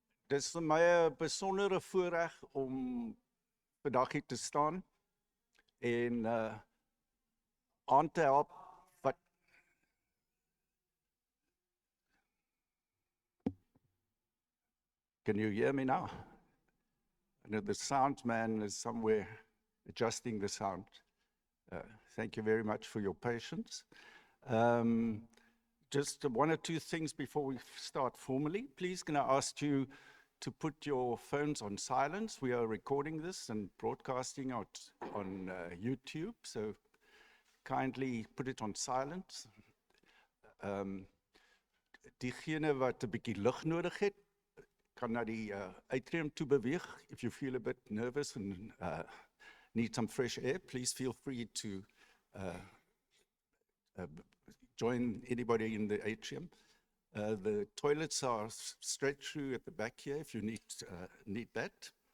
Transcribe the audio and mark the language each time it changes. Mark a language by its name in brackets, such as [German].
[Afrikaans] Dis vir my 'n besondere voorreg om vandag hier te staan en aan te help wat [English] Can you hear me now? I know the sound man is somewhere adjusting the sound. Thank you very much for your patience. Um, just one or two things before we start formally. Please, can I ask you to put your phones on silence? We are recording this and broadcasting out on YouTube, so kindly put it on silence. [Afrikaans] Diegene wat 'n bietjie lig nodig het, kan na die atrium toe beweeg. [English] If you feel a bit nervous and need some fresh air, please feel free to join anybody in the atrium. The toilets are straight through at the back here if you need that.